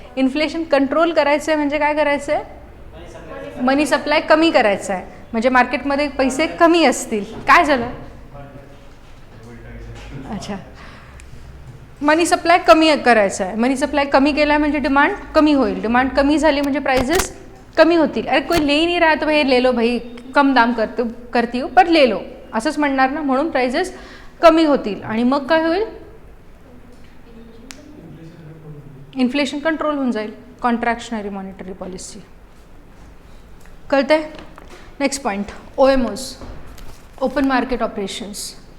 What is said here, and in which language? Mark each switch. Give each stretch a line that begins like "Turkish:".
Marathi: Inflation control करायचं आहे म्हणजे काय करायचं आहे? मनी सप्लाय कमी करायचं आहे म्हणजे मार्केटमध्ये पैसे कमी असतील. काय झालं? अच्छा मनी सप्लाय कमी करायचं आहे. मनी सप्लाय कमी केला म्हणजे डिमांड कमी होईल. डिमांड कमी झाली म्हणजे प्राइजेस कमी होतील.
Hindi: अरे कोई ले नहीं रहा तो भाई ले लो भाई, कम दाम करती हूँ पर ले लो
Marathi: असंच म्हणणार ना. म्हणून प्राइजेस कमी होतील आणि मग काय होईल? इन्फ्लेशन कंट्रोल होऊन जाईल. कॉन्ट्रॅक्शनरी मॉनिटरी पॉलिसी. कळतंय? Next point OMOs, open market operations.